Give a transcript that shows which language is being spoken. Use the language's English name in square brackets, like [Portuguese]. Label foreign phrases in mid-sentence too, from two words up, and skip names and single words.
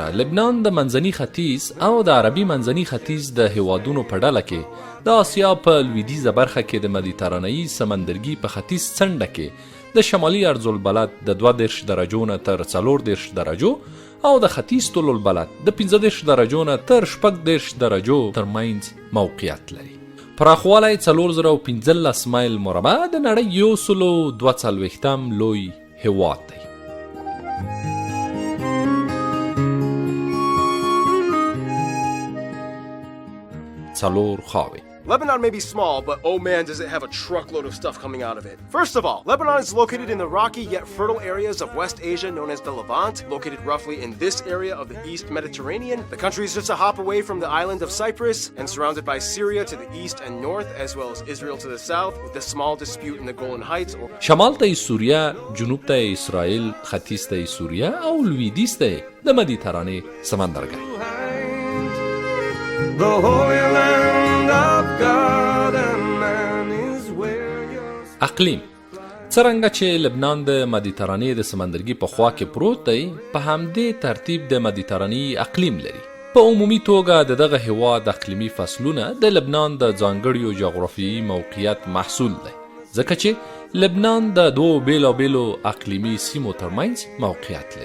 [Pashto] لبنان د منځني ختیځ او د عربي منځني ختیځ د هیوادونو په ډله کې د آسیا په لویدیځه برخه کې د مدیترانه‌ای سمندرګي په ختیځ څنډه کې د شمالي ارض‌البلد د 22 درجو نه تر 14 درجو او د ختیځ طول البلد د 15 درجو نه تر 14 درجو ترمنځ موقعیت لري. پراخوالی 4015 مایل مربع د نړۍ 142 لوی هیواد دی. څلور خاوې. [English] Lebanon may be small, but oh man, does it have a truckload of stuff coming out of it. First of all, Lebanon is located in the rocky yet fertile areas of West Asia known as the Levant, located roughly in this area of the East Mediterranean. The country is just a hop away from the island of Cyprus and surrounded by Syria to the east and north, as well as Israel to the south, with a small dispute in the Golan Heights. [Pashto] شمال ته سوریه، جنوب ته اسرائیل، ختیځ ته سوریه او لویدیځ ته د مدیترانه سمندرګي. [English] The Holy Land of God and man is where you're... [Pashto] اقلیم: څرنګه چې لبنان د مدیترانې د سمندرګي په خوا کې پروت دی، په همدې ترتیب د مدیترانې اقلیم لري. په عمومي توګه د دغه هیواد اقلیمي فصلونه د لبنان د ځانګړیو جغرافیایي موقعیت محصول دی، ځکه چې لبنان د دوو بیلابیلو اقلیمي سیمو ترمنځ موقعیت لري.